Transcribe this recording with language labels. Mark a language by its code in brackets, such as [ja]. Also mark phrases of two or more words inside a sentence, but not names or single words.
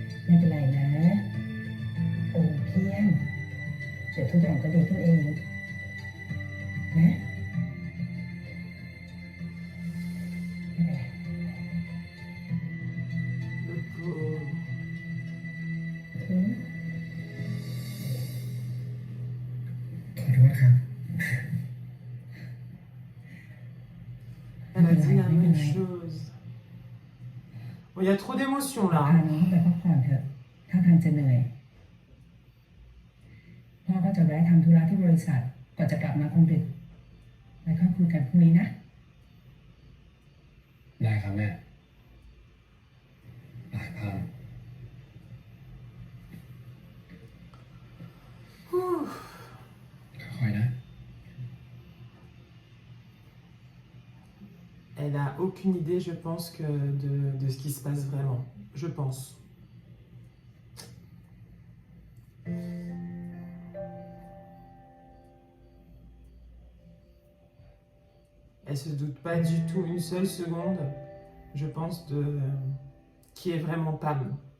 [th] ไม่เป็นไรนะ โอ้เพียง เดี๋ยวทุกอย่างก็ดีขึ้นเอง นะไม่เป็นไร [fr] Le pauvre. อืม [th] ขอโทษครับ [fr] Elle a dit la même chose. Bon, il y a trop d'émotions [th] พา [fr] là. [th] น้องเข้าไปพักผ่อนเถอะ ถ้าทางจะเหนื่อย พ่อก็จะแวะทำธุระที่บริษัท ก่อนจะกลับมาคงดึกไว้ค่อยคุยกันพรุ่งนี้นะ ได้ครับแม่ไปพาม ค่อยๆนะ [fr] Elle a aucune idée, je pense, que de ce qui se passe vraiment. Je pense. Elle se doute pas du tout une seule seconde, je pense, de qui est vraiment Pam.